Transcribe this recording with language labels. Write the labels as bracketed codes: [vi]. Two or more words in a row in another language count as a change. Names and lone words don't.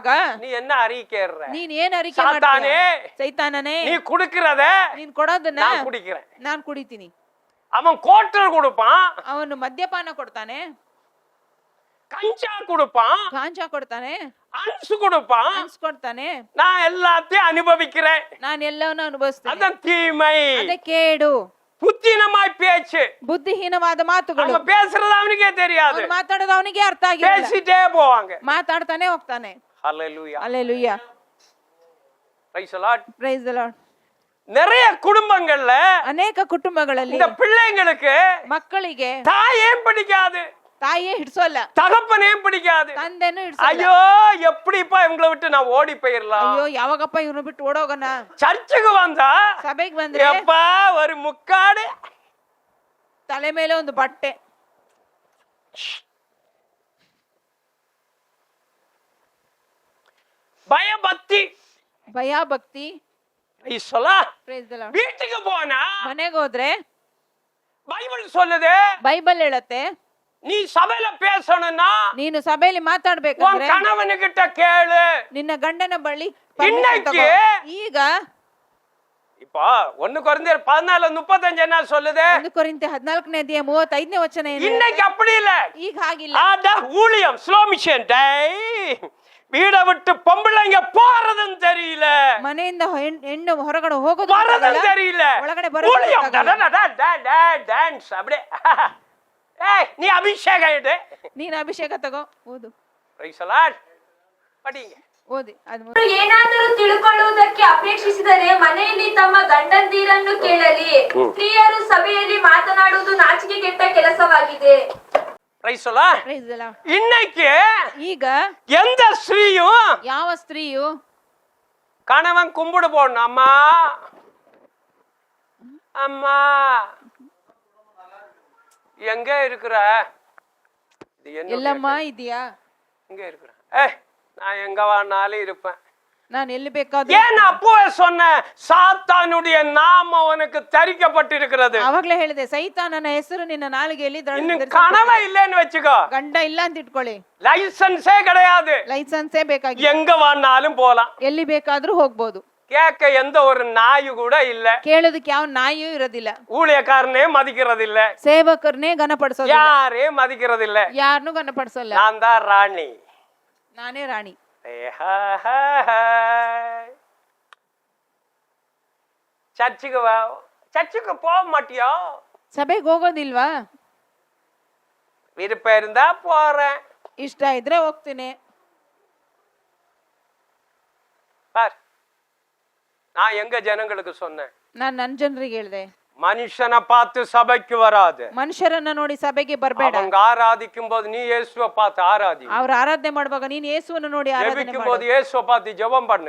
[ta] நீ என்ன அறிக்கைற? [kn] ನೀನ್ ಏನ್ ಅರಿಕೆ [ta] சாத்தானே, [kn] ಮಾಡ್ತೀಯ? ಸೈತಾನನೇ, [ta] நீ குடுக்கிறத [kn] ನೀನ್ ಕೊಡೋದನ್ನ [ta] நான் குடிக்கிறேன். [kn] ನಾನ್ ಕುಡಿತೀನಿ. [ta] அவன் கோட்டர் கொடுப்பான், [kn] ಅವನು ಮದ್ಯಪಾನ ಕೊಡ್ತಾನೆ, [ta] கஞ்சா கொடுப்பான், [kn] ಗಾಂಜಾ ಕೊಡ್ತಾನೆ, [ta] அன்சு கொடுப்பான். [kn] ಅನ್ಸ್ಕೊಡ್ತಾನೆ. [ta] நான் எல்லாத்தையும் அனுபவிக்கிறேன். [kn] ನಾನು ಎಲ್ಲವನ್ನೂ ಅನುಭವಿಸ್ತೇನೆ. [ta] அதான் தீமை. [kn] ಅದೇ ಕೇಡು. [ta] புத்தினமாய் பேச்சு. [kn] ಬುದ್ಧಿಹೀನವಾದ ಮಾತುಗಳು. [ta] அவங்க பேசுறது அவனுக்கே தெரியாது, [kn] ಅವ್ನು ಮಾತಾಡೋದು ಅವನಿಗೆ ಅರ್ಥ ಆಗಿಲ್ಲ. [ta] பேசிட்டே போவாங்க. [kn] ಮಾತಾಡ್ತಾನೆ ಹೋಗ್ತಾನೆ. [ta] ஹல்லேலூயா. [kn] ಅಲ್ಲೆಲೂಯಾ. [en] Praise the Lord. Praise the Lord. [ta] நிறைய குடும்பங்கள்ல [kn] ಅನೇಕ ಕುಟುಂಬಗಳಲ್ಲಿ [ta] இந்த பிள்ளைங்களுக்கு [kn] ಮಕ್ಕಳಿಗೆ [ta] தாயேன் பிடிக்காது, [kn] ತಾಯಿಯೇ ಹಿಡ್ಸೋಲ್ಲ, [ta] தகப்பனையும் பிடிக்காது. [kn] ತಂದೆನೂ ಹಿಡ್ಸೋಲ್ಲ. [ta] ஐயோ எப்படிப்பா இவங்களை விட்டு நான் ஓடி போயிடலாம். [kn] ಅಯ್ಯೋ ಯಾವಾಗಪ್ಪ ಇವ್ರನ್ನ ಬಿಟ್ಟು ಓಡೋಗಣ. [ta] சர்ச்சுக்கு வந்தா [kn] ಸಭೆಗೆ ಬಂದ್ರೆ [ta] எப்பா ஒரு முக்காடு, [kn] ತಲೆ ಮೇಲೆ ಒಂದು ಬಟ್ಟೆ, [ta] பயபக்தி. [kn] ಭಯ ಭಕ್ತಿ. [ta] வீட்டுக்கு [en] Praise the Lord. [ta] போனா [kn] ಮನೆಗೆ ಹೋದ್ರೆ [ta] பைபிள் சொல்லுது, [kn] ಬೈಬಲ್ ಹೇಳತ್ತೆ [ta] நீ சபையில பேசணும்னா [kn] ನೀನು ಸಭೆಯಲ್ಲಿ [ta] உன் [kn] ಮಾತಾಡ್ಬೇಕಂದ್ರೆ [ta] கணவனுகிட்ட கேளு. [kn] ನಿನ್ನ ಗಂಡನ ಬಳಿ [ta] இன்னைக்கு [kn] ಈಗ [ta] இப்போ 1 கொரிந்தியர் 14:35 என்ன சொல்லுது? [kn] 1 ಕೊರಿಂಥೆ 14ನೇ ಅಧ್ಯಾಯ 35ನೇ ವಚನ ಏನು? [ta] இன்னைக்கு அப்படி இல்ல. [kn] ಈಗ ಹಾಗಿಲ್ಲ. [ta] அதான் ஊழியம் [en] slow mission. [ta] வீடை விட்டு பொம்பளைங்க போறதும் தெரியல, [kn] ಮನೆಯಿಂದ ಹೆಣ್ಣು ಹೊರಗಡೆ ಹೋಗೋದು [ta] வரதும் தெரியல. [kn] ಒಳಗಡೆ [ta] ஊழியம் [kn] ಬರೋದು. [ta] டான்ஸ் அப்படியே. ஏய் நீ அபிஷேகம் எடு. [kn] ನೀನು ಅಭಿಷೇಕ ತಗೋ, ಓದು. [en] Praise the Lord. [ta] படிங்க. [kn] ಓದಿ. ಅದು ಏನಾದರೂ ತಿಳ್ಕೊಳ್ಳುವುದಕ್ಕೆ ಅಪೇಕ್ಷಿಸಿದರೆ ಮನೆಯಲ್ಲಿ ತಮ್ಮ ಗಂಡಂದಿರನ್ನು ಕೇಳಲಿ. ಸ್ತ್ರೀಯರು ಸಭೆಯಲ್ಲಿ ಮಾತನಾಡುವುದು ನಾಚಿಕೆಗೆಟ್ಟ ಕೆಲಸವಾಗಿದೆ. [en] Praise the Lord. Praise the Lord. [ta] இன்னைக்கு [kn] ಈಗ [ta] எந்த ஸ்திரீயும் [kn] ಯಾವ ಸ್ತ್ರೀಯು [ta] கணவன் கும்பிடு போடணும், அம்மா அம்மா எங்க இருக்கிற, இது என்ன [kn] ಎಲ್ಲಮ್ಮ ಇದೆಯಾ? [ta] எங்க இருக்கிற? நான் எங்க வேணாலும் இருப்பேன். [kn] ನಾನು ಎಲ್ಲಿ ಬೇಕಾದ್ರೂ. [ta] ஏன் அப்பவே சொன்ன சாத்தானுடைய நாமம் உனக்கு தரிக்கப்பட்டிருக்கிறது. [kn] ಅವಾಗ್ಲೇ ಹೇಳಿದೆ ಸೈತಾನನ ಹೆಸರು ನಿನ್ನ ನಾಲಿಗೆಯಲ್ಲಿ [ta] இன்னும் கனவே இல்லைன்னு வச்சுக்கோ, [kn] ಗಂಡ ಇಲ್ಲ ಅಂತ ಇಟ್ಕೊಳ್ಳಿ, [ta] லைசன்ஸே கிடையாது, [kn] ಲೈಸೆನ್ಸೇ ಬೇಕಾಗಿ [ta] எங்க வேணாலும் போலாம், [kn] ಎಲ್ಲಿ ಬೇಕಾದ್ರೂ ಹೋಗ್ಬೋದು. [ta] கேட்க எந்த ஒரு நாய் கூட இல்ல, [kn] ಕೇಳೋದಕ್ಕೆ ಯಾವ ನಾಯಿಯೂ ಇರೋದಿಲ್ಲ, [ta] ஊழியக்காரனே மதிக்கிறது இல்ல, [kn] ಸೇವಕರನ್ನೇ ಗಣಪಡಿಸೋದಿಲ್ಲ, [ta] யாரே மதிக்கிறது இல்ல, [kn] ಯಾರನ್ನೂ ಗಣಪಡಿಸಲ್ಲ. [ta] நான் தான் ராணி, [kn] ನಾನೇ ರಾಣಿ. [ta] சர்ச்சுக்கு போக மாட்டியோ? [kn] ಸಭೆಗೆ ಹೋಗೋದಿಲ್ವಾ? [ta] விருப்பம் இருந்தா போறேன், [kn] ಇಷ್ಟ ಇದ್ರೆ ಹೋಗ್ತೀನಿ, [ta] பார், நான் எங்க ஜனங்களுக்கு சொன்னேன், [kn] ನಾನ್ ನನ್ ಜನರಿಗೆ ಹೇಳ್ದೆ, [ta] மனுஷனை பார்த்து சபைக்கு வராது. [kn] ಮನುಷ್ಯರನ್ನ ನೋಡಿ ಸಭೆಗೆ ಬರ್ಬೇಡ. [ta] அவங்க ஆராதிக்கும் போது நீ இயேசுவை பார்த்து ஆராதி. [kn] ಅವ್ರ ಆರಾಧನೆ ಮಾಡುವಾಗ ನೀನ್ ಯೇಸುವನ್ನು ನೋಡಿ ಆರಾಧನೆ [ta] ஜெபிக்கும் [kn] ಮಾಡು. [ta] போது இயேசுவை பார்த்து ஜெபம் பண்ணுங்க.